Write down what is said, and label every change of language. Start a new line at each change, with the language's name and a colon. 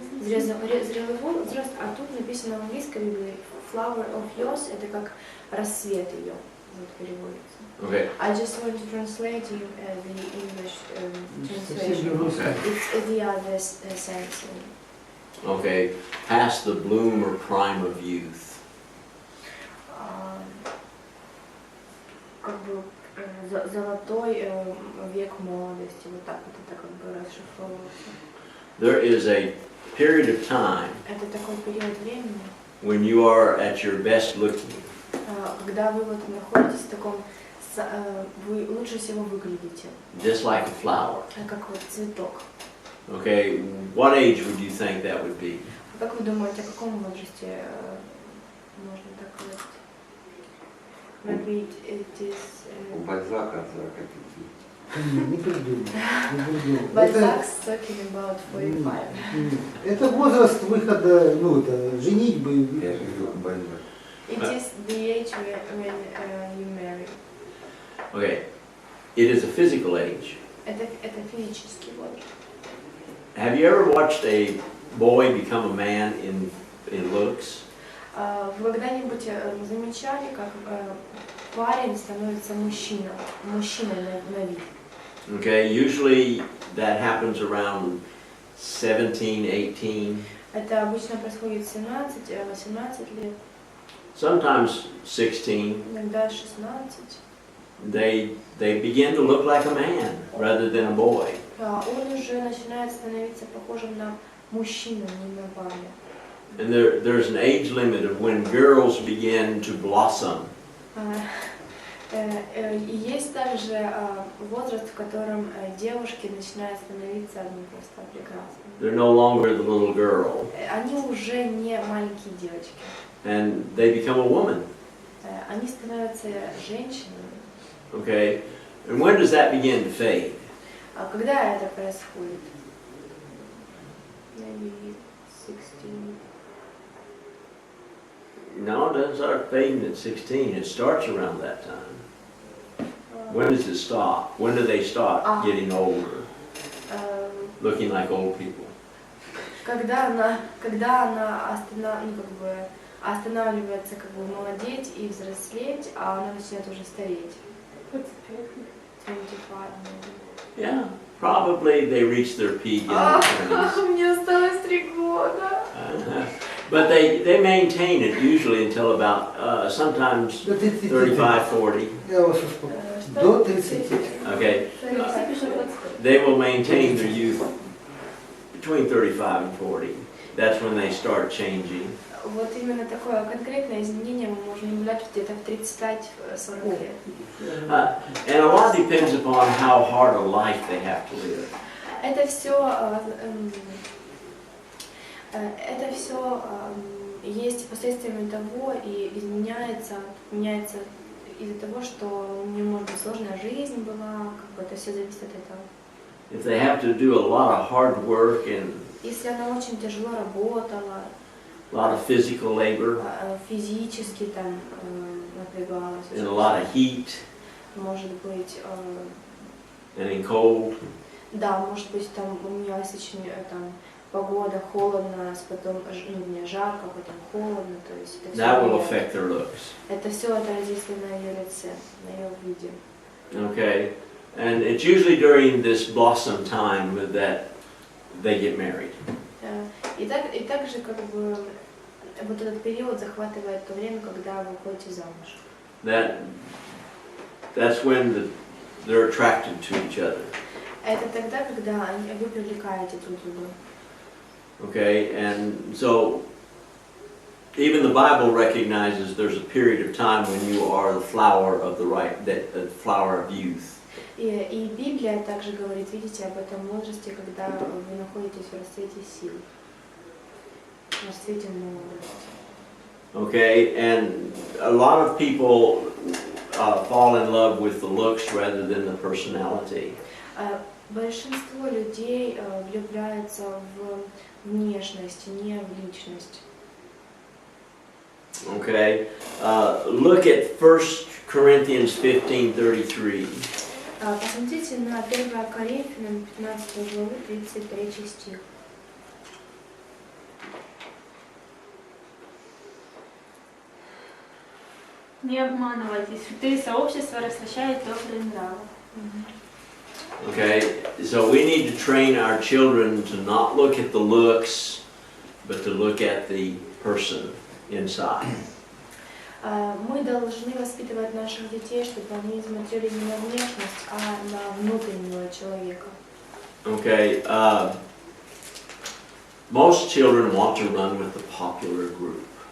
Russian: Зрелый возраст, а тут написано в английской Библии
English: flower of yours,
Russian: это как рассвет ее, вот переводится.
English: Okay, I just want to translate you the English translation. okay, It's the other sense. okay. Past the bloom or prime of youth.
Russian: Как бы золотой век молодости, вот так вот это как бы расшифровывается.
English: There is a period of time
Russian: Это такой период времени,
English: when you are at your best looking.
Russian: когда вы вот находитесь в таком, вы лучше всего выглядите,
English: Just like a flower.
Russian: как вот цветок.
English: Okay, what age would you think that would be?
Russian: Как вы думаете, о каком возрасте можно так говорить?
English: Maybe it is...
Russian: У Бальзака от 45. Не придумал.
English: Balzac's talking about 45.
Russian: Это возраст выхода, ну это женитьбы. Я же говорю, Бальзак.
English: It is the age when you marry. Okay. It is a physical age.
Russian: Это физический возраст.
English: Have you ever watched a boy become a man in looks?
Russian: Вы когда-нибудь замечали, как парень становится мужчиной на вид?
English: Okay, usually that happens around 17, 18.
Russian: Это обычно происходит 17-18 лет,
English: Sometimes 16.
Russian: иногда 16.
English: They begin to look like a man rather than a boy.
Russian: Он уже начинает становиться похожим на мужчину, не на парня.
English: And there's an age limit of when girls begin to blossom.
Russian: И есть также возраст, в котором девушки начинают становиться просто прекрасными.
English: They're no longer the little girl.
Russian: Они уже не маленькие девочки.
English: And they become a woman.
Russian: Они становятся женщинами.
English: Okay? And when does that begin to fade?
Russian: А когда это происходит?
English: Maybe 16. No, it doesn't start fading at 16. It starts around that time. When does it stop? When do they start getting older? Looking like old people?
Russian: Когда она останавливается молодеть и взрослеть, а она начинает уже стареть.
English: 25, maybe. Yeah, probably they reach their peak in their 20s.
Russian: Мне осталось 3 года.
English: But they maintain it usually until about sometimes 35, 40.
Russian: Я вас успокою. До 30.
English: Okay. They will maintain their youth between 35 and 40. That's when they start changing.
Russian: Вот именно такое конкретное изменение мы можем наблюдать где-то в 35-40 лет.
English: And a lot depends upon how hard a life they have to live.
Russian: Это все есть последствиями того и меняется из-за того, что у нее может быть сложная жизнь была, это все зависит от этого.
English: If they have to do a lot of hard work and
Russian: Если она очень тяжело работала,
English: a lot of physical labor
Russian: физически там напрягалась,
English: and a lot of heat
Russian: может быть,
English: and in cold,
Russian: да, может быть там менялась очень там погода, холодно, потом жарко, потом холодно, то есть это
English: that will
Russian: все
English: affect their looks.
Russian: это все отразится на ее лице, на ее виде.
English: Okay, and it's usually during this blossom time that they get married.
Russian: И также вот этот период захватывает то время, когда вы выходите замуж.
English: That's when they're attracted to each other.
Russian: Это тогда, когда вы привлекаете друг друга.
English: Okay, and so even the Bible recognizes there's a period of time when you are the flower of the flower of youth.
Russian: И Библия также говорит, видите, об этом возрасте, когда вы находитесь в расцвете сил, в расцвете молодости.
English: Okay, and a lot of people fall in love with the looks rather than the personality.
Russian: Большинство людей влюбляются в внешность, не в личность.
English: Okay, look at 1 Corinthians 15:33.
Russian: Посмотрите на 1 Коринфянам 15 главу 33 стих. Не обманывайтесь, святые сообщества расточают добрые нравы.
English: Okay, so we need to train our children to not look at the looks, but to look at the person inside.
Russian: Мы должны воспитывать наших детей, чтобы они смотрели не на внешность, а на внутреннего человека.
English: Okay, most children want to run with the popular group.